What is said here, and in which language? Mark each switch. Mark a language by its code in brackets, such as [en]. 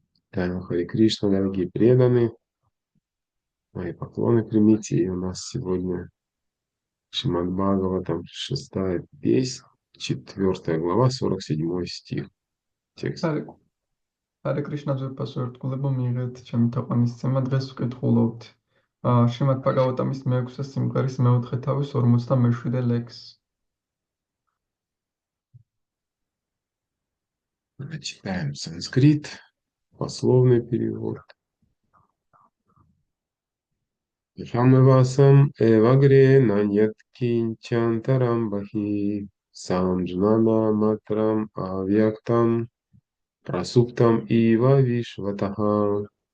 [ru] Таня Хари Кришна, дорогие преданные, мои поклоны примите. И у нас сегодня Шримад Бхагаватам, 6 песнь, 4 глава, 47 стих. Текст. [ka] Hare Krishna ძვირფასო ერთგულებო მიიღეთ ჩემი თაყვანისცემა დღეს ვკითხულობთ შრიმად ბჰაგავატამის მეექვსე სიმღერის მეოთხე თავის 47 ლექსს. [ru] Читаем санскрит, пословный перевод. [sa] Хамавасам эвагре наньят кинчантарам бахи самджнана матрам авьяктам прасуптам ива вишватаха.